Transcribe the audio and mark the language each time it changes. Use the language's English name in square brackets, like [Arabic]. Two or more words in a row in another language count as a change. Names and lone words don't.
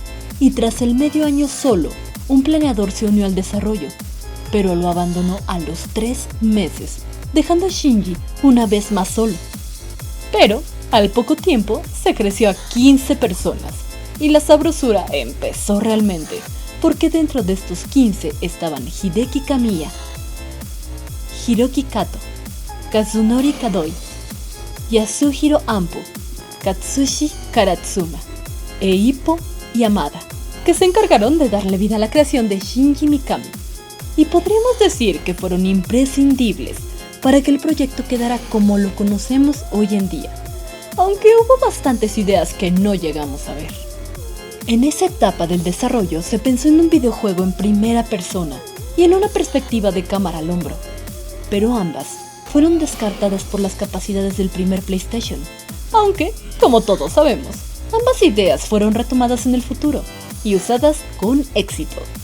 [Spanish] Y tras el medio año solo, un planeador se unió al desarrollo, pero lo abandonó a los 3 meses, dejando a Shinji una vez más solo. Pero al poco tiempo se creció a 15 personas y la sabrosura empezó realmente, porque dentro de estos 15 estaban Hideki Kamiya, Hiroki Kato, Kazunori Kadoi, Yasuhiro Ampo, Katsushi Karatsuma e Ippo Yamada, que se encargaron de darle vida a la creación de Shinji Mikami. Y podríamos decir que fueron imprescindibles para que el proyecto quedara como lo conocemos hoy en día, aunque hubo bastantes ideas que no llegamos a ver. En esa etapa del desarrollo se pensó en un videojuego en primera persona y en una perspectiva de cámara al hombro, pero ambas fueron descartadas por las capacidades del primer PlayStation, aunque, como todos sabemos, ambas ideas fueron retomadas en el futuro y usadas con éxito.